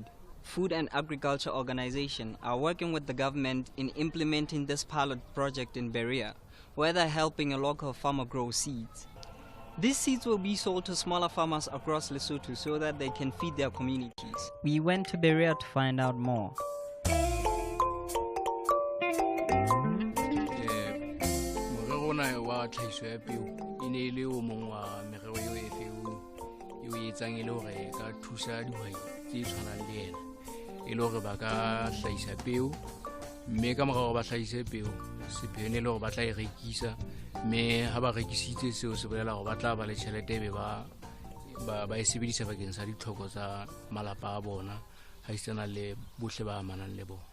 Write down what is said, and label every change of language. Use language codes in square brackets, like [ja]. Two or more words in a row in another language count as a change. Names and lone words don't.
[en] Food and Agriculture Organization are working with the government in implementing this pilot project in Berea, where they're helping a local farmer grow seeds. These seeds will be sold to smaller farmers across Lesotho so that they can feed their communities. We went to Berea to find out more. [st] tlhahiso ya peo e ne e le o mong wa merero eo e feo eo e etsang e le hore e ka thusa dihwai tse tshwanang le ena e le hore ba ka hlahisa peo, mme ka morao ba hlahise peo sepheo ne le hore ba tla e rekisa, mme ha ba rekisitse seo se bolela hore ba tla ba le tjhelete ebe ba e sebedisa bakeng sa ditlhoko tsa malapa a bona ha isana le bohle ba amanang le bona.